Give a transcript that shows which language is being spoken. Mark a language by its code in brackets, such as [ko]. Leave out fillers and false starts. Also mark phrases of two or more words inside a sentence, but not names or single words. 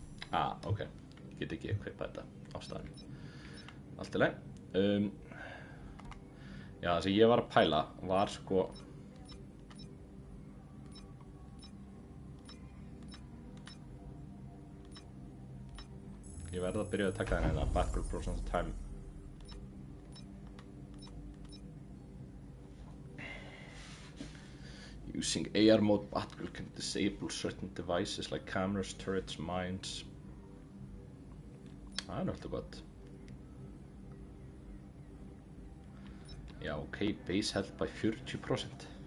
[is] Ok. Get ekki equipa þetta á staðinn. Allt í lagi. Já, það sem ég var að pæla var sko... Ég verði að byrja að taka þennan Batgirl [en] Process Time. Using AR mode, Batgirl can disable certain devices like cameras, turrets, mines. [is] Það alltaf gott. Já, [en] ok, base health by 40%.